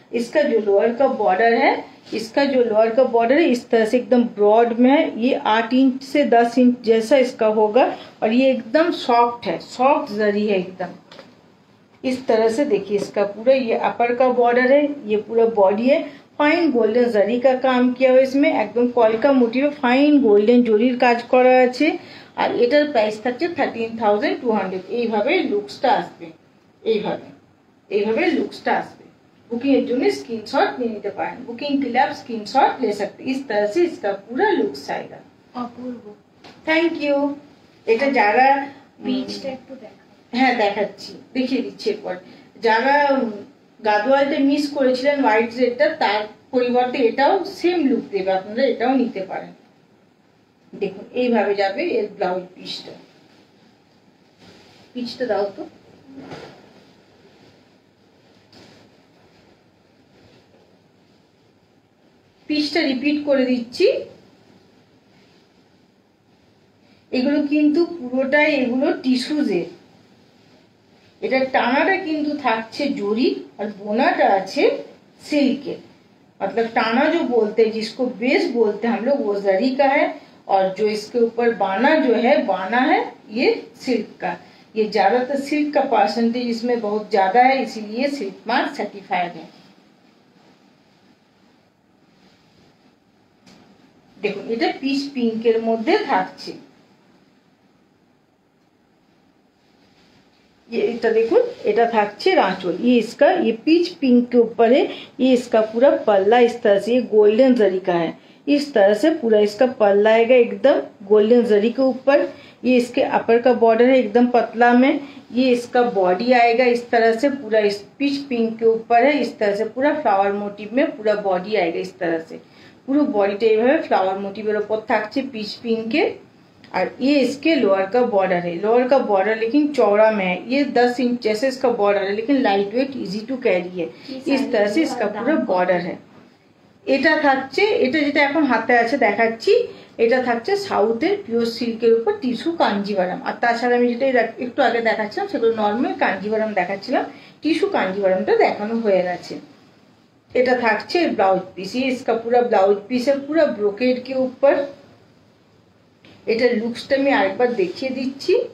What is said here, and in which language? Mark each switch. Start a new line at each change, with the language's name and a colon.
Hindi: इसका जो लोअर का बॉर्डर है, इसका जो लोअर का बॉर्डर है इस तरह से एकदम ब्रॉड में है, ये 8 इंच से 10 इंच जैसा इसका होगा, और ये एकदम सॉफ्ट है, सॉफ्ट जरी है एकदम। इस तरह से देखिए इसका पूरा ये अपर का बॉर्डर है, ये पूरा बॉडी है, फाइन गोल्डन जरी का काम किया हुआ इसमें, एकदम
Bangla: কলকা মোটিভে ফাইন গোল্ডেন জরির কাজ করা আছে। আর এটার প্রাইস থাকছে 13,200। এইভাবে লুকসটা আসবে, এইভাবে লুকসটা আসবে। बुकिंग এর জন্য স্ক্রিনশট নিয়ে নিতে পারেন,
Hindi: बुकिंग के लिए आप स्क्रीनशॉट ले सकते हैं। इस तरह से इसका पूरा लुक्स आएगा।
Bangla: অপূর্ব, থ্যাংক ইউ। এটা যারা পিচটা একটু দেখা, হ্যাঁ দেখাচ্ছি, দেখিয়ে দিচ্ছি এরপর। যারা গাদোয়ালটা মিস করেছিলেন হোয়াইট রেডটা, তার পরিবর্তে এটাও সেম লুক দেবে, আপনারা এটাও নিতে পারেন। দেখুন এইভাবে যাবে এর ব্লাউজ পিসটা। পিচটা দাও তো। পিসটা রিপিট করে দিচ্ছি। এগুলো কিন্তু পুরোটাই এগুলো টিস্যুজের। এটা টানাটা কিন্তু থাকছে জরি, और बोनाटा আছে सिल्क।
Hindi: मतलब टाना जो बोलते हैं, जिसको बेस बोलते हैं हम लोग, वो जरी का है, और जो इसके ऊपर बाना जो है, बाना है ये सिल्क का। ये ज्यादातर सिल्क का परसेंटेज इसमें बहुत ज्यादा है, इसीलिए सिल्क मार्क सर्टिफाइड है।
Bangla: দেখুন এটা পিচ পিঙ্কের মধ্যে থাকছে। ये এটা দেখুন, এটা থাকছে রাঁচল।
Hindi: ये इसका, ये पीच पिंक के ऊपर है, ये इसका पूरा पल्ला इस तरह से, ये गोल्डन जरी का है। इस तरह से पूरा इसका पल्ला आएगा एकदम गोल्डन जरी के ऊपर। ये इसके अपर का बॉर्डर है एकदम पतला में। ये इसका बॉडी आएगा इस तरह से, पूरा इस पीच पिंक के ऊपर है। इस तरह से पूरा फ्लावर मोटिव में पूरा बॉडी आएगा इस तरह से।
Bangla: পুরো বডিটা এইভাবে ফ্লাওয়ার মোটিভের উপর থাকছে পিচ পিঙ্কের।
Hindi: और ये इसके लोअर का बॉर्डर है, लोअर का बॉर्डर लेकिन चौड़ा में है। ये 10 इंच जैसे इसका बॉर्डर है, लेकिन light weight, easy to carry है। इस तरह से इसका पूरा बॉर्डर है।
Bangla: এটা থাকছে, এটা যেটা এখন হাতে আছে দেখাচ্ছি, এটা থাকছে সাউথের পিওর সিল্কের উপর টিস্যু কাঞ্জিভারাম। আর তাছাড়া আমি যেটা একটু আগে দেখাচ্ছিলাম সেগুলো নর্মাল কাঞ্জিভারাম দেখাচ্ছিলাম, টিস্যু কাঞ্জিভারামটা দেখানো হয়ে গেছে। এটা থাকছে ব্লাউজ পিস।
Hindi: ये इसका पूरा ब्लाउज पीस है, पूरा ब्रोकेड के ऊपर।
Bangla: এটার লুকসটা আমি আরেকবার দেখিয়ে দিচ্ছি।